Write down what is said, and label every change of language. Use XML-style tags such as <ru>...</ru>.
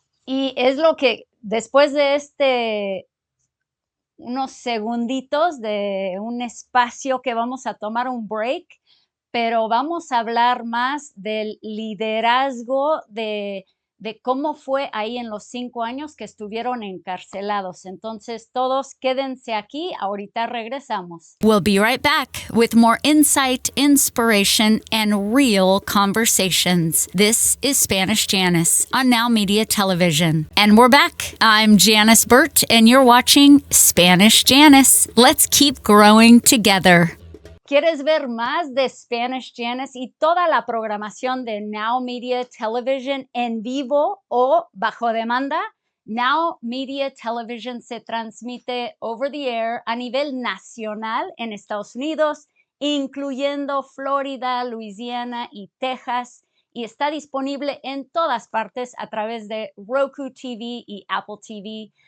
<es>y es lo que después de unos segunditos de un espacio que vamos a tomar un break, pero vamos a hablar más del liderazgo de cómo fue ahí en los 5 años que estuvieron encarcelados. Entonces, todos quédense aquí, ahorita regresamos.</es> <en>We'll be right back with more insight, inspiration, and real conversations. This is Spanish Janice on Now Media Television. And we're back. I'm Janice Burt, and you're watching Spanish Janice. Let's keep growing together.</en> <es>¿Quieres ver más de Spanish Janice y toda la programación de Now Media Television en vivo o bajo demanda? Now Media Television se transmite</es> <en>over the air</en> <es>a nivel nacional en Estados Unidos, incluyendo Florida, Luisiana y Texas, y está disponible en todas partes a través de Roku TV y Apple TV.</es>